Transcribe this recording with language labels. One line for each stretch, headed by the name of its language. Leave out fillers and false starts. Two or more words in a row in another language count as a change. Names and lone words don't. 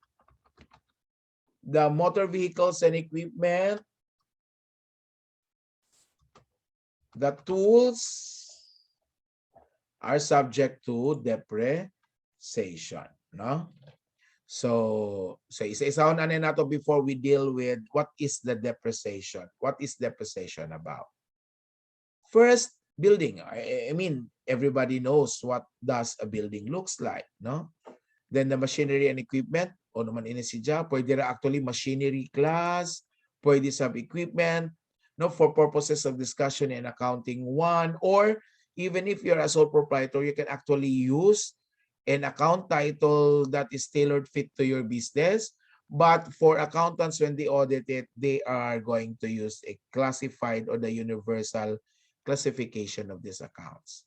English: the motor vehicles and equipment, the tools are subject to depreciation, no? So
Cebuano: isa-isahon na nato
English: before we deal with what is the depreciation. What is depreciation about? First, building. I mean, everybody knows what does a building looks like, no? Then the machinery and equipment,
Cebuano: o naman ini siya, pwede ra
English: actually machinery class, pwede sub-equipment, no, for purposes of discussion and accounting one, or even if you're a sole proprietor, you can actually use an account title that is tailored fit to your business. But for accountants, when they audit it, they are going to use a classified or the universal classification of these accounts.